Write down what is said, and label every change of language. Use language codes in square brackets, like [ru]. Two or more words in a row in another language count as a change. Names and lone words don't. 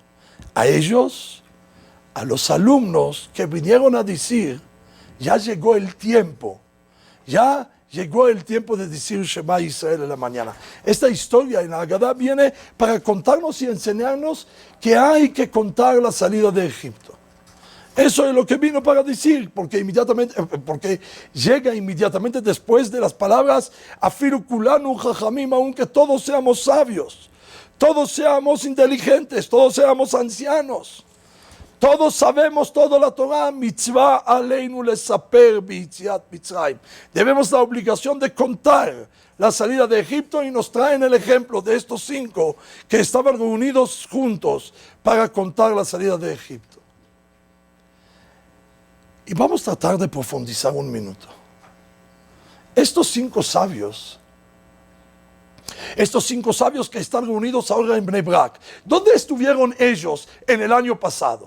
[es] A ellos, a los alumnos que vinieron a decir, ya llegó el tiempo, ya llegó el tiempo de decir Shema Israel en la mañana. Esta historia en la Agadá viene para contarnos y enseñarnos que hay que contar la salida de Egipto. Eso es lo que vino para decir, porque llega inmediatamente después de las palabras [he] אפילו כולנו חכמים, [es] aunque todos seamos sabios, todos seamos inteligentes, todos seamos ancianos. Todos sabemos toda la Torah, [he] מצוה עלינו לספר ביציאת מצרים. [es] Debemos la obligación de contar la salida de Egipto y nos traen el ejemplo de estos 5 que estaban reunidos juntos para contar la salida de Egipto. Y vamos a tratar de profundizar un minuto. Estos 5 sabios que están reunidos ahora en Bnei Brak, ¿dónde estuvieron ellos en el año pasado?